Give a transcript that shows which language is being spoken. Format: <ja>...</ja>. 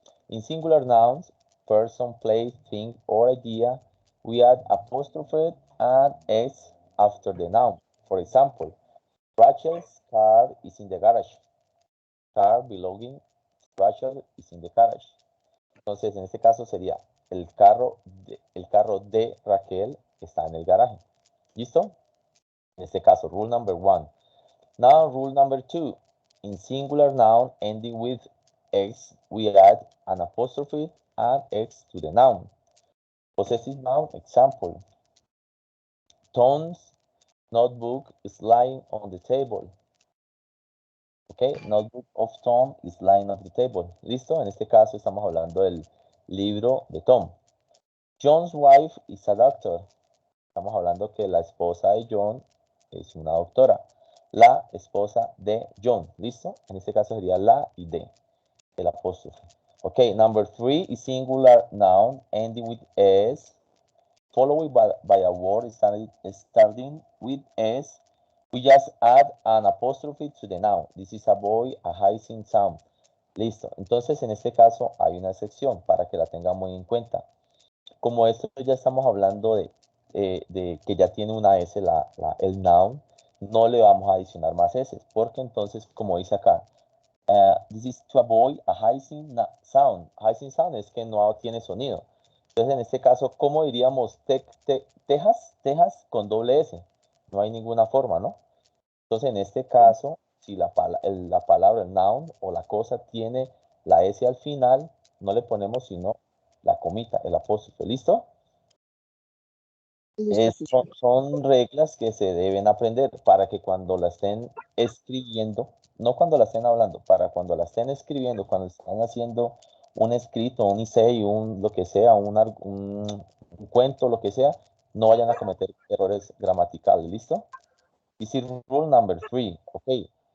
<en>In singular nouns, person, place, thing, or idea, we add apostrophe and s after the noun. For example, Rachel's car is in the garage. Car belonging to Rachel is in the garage.</en> <es>Entonces, en este caso sería el carro de Raquel está en el garaje. ¿Listo? En este caso,</es> <en>rule number 1. Now, rule number 2. In singular noun ending with x, we add an apostrophe and x to the noun. Possessive noun, example. Tom's notebook is lying on the table. Ok, notebook of Tom is lying on the table.</en> <es>¿Listo? En este caso estamos hablando del libro de Tom.</es> <en>John's wife is a doctor.</en> <es>Estamos hablando que la esposa de John es una doctora. La esposa de John. ¿Listo? En este caso sería la y de. El apóstrofe.</es> <en>Ok, number 3 is singular noun ending with s, followed by a word starting with s. We just add an apostrophe to the noun. This is a boy, a hissing sound.</en> <es>Listo. Entonces, en este caso hay una excepción para que la tengan muy en cuenta. Como esto ya estamos hablando de que ya tiene una S el noun, no le vamos a adicionar más S, porque entonces, como dice acá,</es> <en>this is to avoid a hissing sound.</en> <es>Hissing sound es que no tiene sonido. Entonces, en este caso, ¿cómo diríamos Texas? Texas con doble S. No hay ninguna forma, ¿no? Entonces, en este caso, si la palabra, el noun o la cosa tiene la S al final, no le ponemos sino la comita, el apóstrofe. ¿Listo? Listo, teacher. Son reglas que se deben aprender para que cuando la estén escribiendo, no cuando la estén hablando, para cuando la estén escribiendo, cuando están haciendo un escrito, un essay, lo que sea, un cuento, lo que sea, no vayan a cometer errores gramaticales, ¿listo?</es> <en>This is rule number 3, okay.</en>